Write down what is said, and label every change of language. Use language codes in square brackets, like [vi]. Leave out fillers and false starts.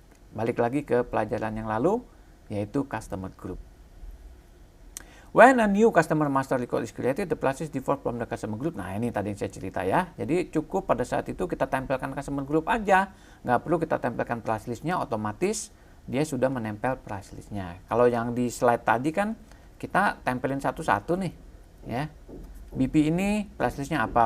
[id] Balik lagi ke pelajaran yang lalu, yaitu customer group. [en] When a new customer master record is created, the price list differ from the customer group. [id] Nah, ini tadi yang saya cerita ya. Jadi cukup pada saat itu kita tempelkan customer group aja. Nggak perlu kita tempelkan price listnya, otomatis dia sudah menempel price listnya. Kalau yang di slide tadi kan kita tempelin satu-satu nih. Ya, BP ini price listnya apa?